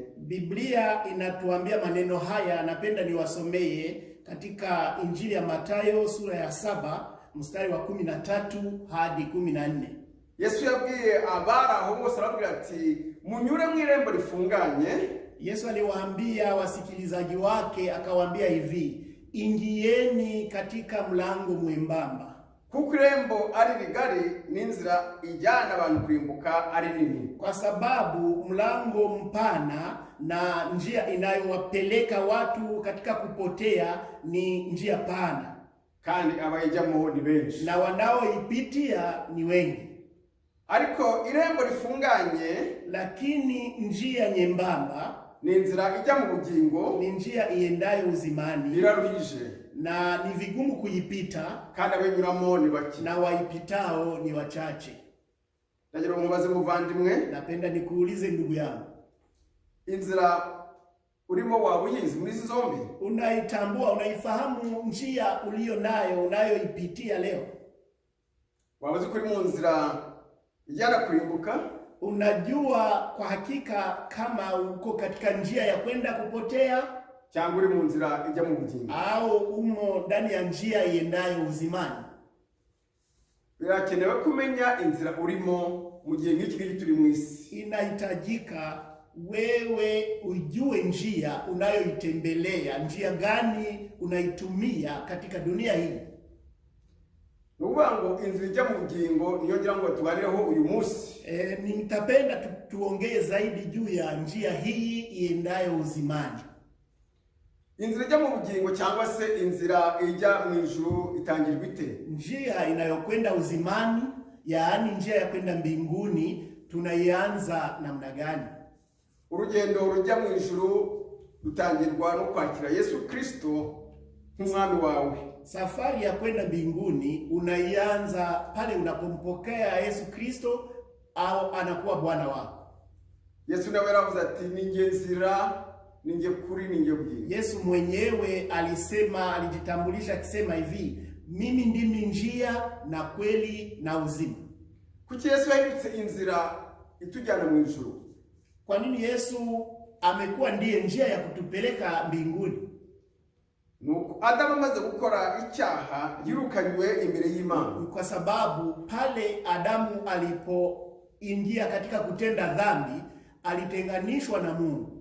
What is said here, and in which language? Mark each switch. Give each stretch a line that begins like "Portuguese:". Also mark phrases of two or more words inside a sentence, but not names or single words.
Swahili: Biblia inatuambia maneno haya, napenda niwasomee katika Injili ya Matayo sura ya 7 mstari wa 13 hadi 14.
Kinyarwanda: Yesu yabwiye abari aho bose arabwira ati munyure mu irembo rifunganye.
Swahili: Yesu aliwaambia wasikilizaji wake, akawaambia hivi, ingieni katika mlango mwembamba,
Kinyarwanda: kuko irembo ari rigari n'inzira ijyana abantu kurimbuka ari nini.
Swahili: Kwa sababu mlango mpana na njia inayowapeleka watu katika kupotea ni njia pana,
Kinyarwanda: kandi abayijyamo ni benshi,
Swahili: na wanaoipitia ni wengi.
Kinyarwanda: Ariko irembo rifunganye,
Swahili: lakini njia nyembamba
Kinyarwanda: ni inzira ijya mu bugingo,
Swahili: ni njia iendayo uzimani,
Kinyarwanda: iraruhije
Swahili: na ni vigumu kuipita,
Kinyarwanda: kandi abenyuramo ni bake,
Swahili: na waipitao ni wachache.
Kinyarwanda: Ndagira umubaze muvandimwe,
Swahili: napenda nikuulize ndugu yangu,
Kinyarwanda: inzira urimo wabuyizi muri zombi?
Swahili: Unaitambua, unaifahamu njia ulio nayo unayoipitia leo?
Kinyarwanda: Wabaze kuri mu nzira ijyana kurimbuka?
Swahili: Unajua kwa hakika kama uko katika njia ya kwenda kupotea,
Kinyarwanda: cyangwa uri mu nzira ijya mu bugingo,
Swahili: au umo ndani ya njia iendayo uzimani?
Kinyarwanda: Birakenewe kumenya inzira urimo mu gihe nk'iki turi mu isi.
Swahili: Inahitajika wewe ujue njia unayoitembelea, njia gani unaitumia katika dunia hii.
Kinyarwanda: Nuvuga ngo inzira ijya mu bugingo niyo ngira ngo tuganireho uyu munsi.
Swahili: Nitapenda tuongee zaidi juu ya njia hii iendayo uzimani.
Kinyarwanda: Inzira ijya mu bugingo cyangwa se inzira ijya mu ijuru itangirwa ite?
Swahili: Njia inayokwenda uzimani, yaani njia ya kwenda mbinguni, tunaianza namna gani?
Kinyarwanda: Urugendo rujya mu ijuru rutangirwa no kwakira Yesu Kristo nk'umwami wawe.
Swahili: Safari ya kwenda mbinguni unaianza pale unapompokea Yesu Kristo au anakuwa Bwana wako.
Kinyarwanda: Yesu nawe yaravuze ati ni nge nzira ninge kuri ninge bugingo.
Swahili: Yesu mwenyewe alijitambulisha akisema hivi, mimi ndimi njia na kweli na uzima.
Kinyarwanda: Kuki Yesu yahindutse inzira itujyana mu ijuru?
Swahili: Kwa nini Yesu amekuwa ndiye njia ya kutupeleka mbinguni?
Kinyarwanda: Nuko Adamu amaze gukora icyaha yirukanywe imbere y'Imana.
Swahili: Kwa sababu pale Adamu alipoingia katika kutenda dhambi alitenganishwa na Mungu.